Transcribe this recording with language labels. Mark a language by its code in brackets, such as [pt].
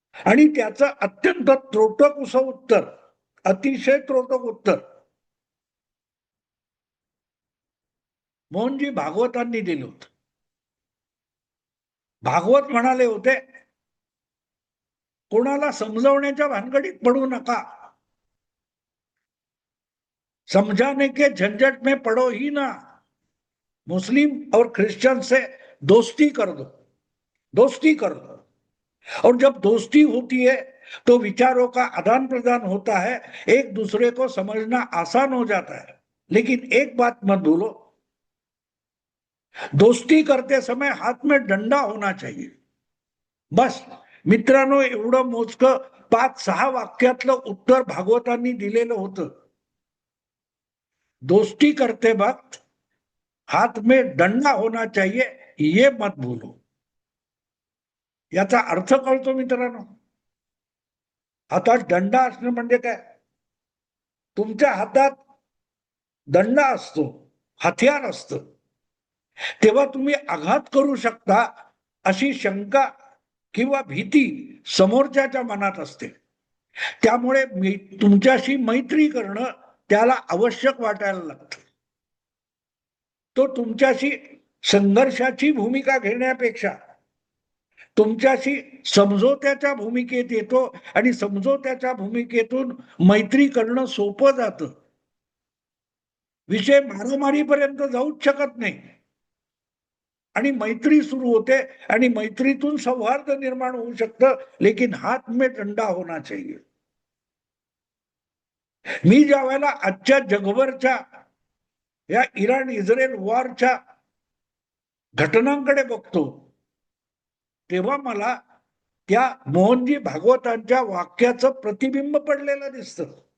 [mr] आणि त्याचं अत्यंत त्रोटक असं उत्तर, अतिशय त्रोटक उत्तर मोहनजी भागवतांनी दिलं होतं. भागवत म्हणाले होते, कोणाला समजवण्याच्या भानगडीत पडू नका. [hi] समझाने के झंझट में पड़ो ही ना. मुस्लिम और क्रिश्चियन से दोस्ती कर दो, दोस्ती कर दो. और जब दोस्ती होती है तो विचारों का आदान प्रदान होता है, एक दूसरे को समझना आसान हो जाता है. लेकिन एक बात मत भूलो, दोस्ती करते समय हाथ में डंडा होना चाहिए. [mr] बस मित्रांनो, एवढं मोजकं 5-6 वाक्यातलं उत्तर भागवतांनी दिलेलं होतं. [hi] दोस्ती करते वक्त हाथ में डंडा होना चाहिए, ये मत भूलो. [mr] याचा अर्थ कळतो मित्रांनो? हातात दंडा असणं म्हणजे काय? तुमच्या हातात दंडा असतो, हथियार असतं, तेव्हा तुम्ही आघात करू शकता अशी शंका किंवा भीती समोरच्याच्या मनात असते. त्यामुळे तुमच्याशी मैत्री करणं त्याला आवश्यक वाटायला लागतं. तो तुमच्याशी संघर्षाची भूमिका घेण्यापेक्षा तुमच्याशी समझोत्याच्या भूमिकेत येतो आणि समझोत्याच्या भूमिकेतून मैत्री करणं सोपं जातं. विषय मारामारीपर्यंत जाऊच शकत नाही आणि मैत्री सुरू होते आणि मैत्रीतून सौहार्द निर्माण होऊ शकतं. [hi] लेकिन हात में डंडा होना चाहिए. [mr] मी ज्या वेळेला आजच्या जगभरच्या या इराण इस्रायल वॉरच्या घटनांकडे बघतो तेव्हा मला त्या मोहनजी भागवतांच्या वाक्याचं प्रतिबिंब पडलेलं दिसतं.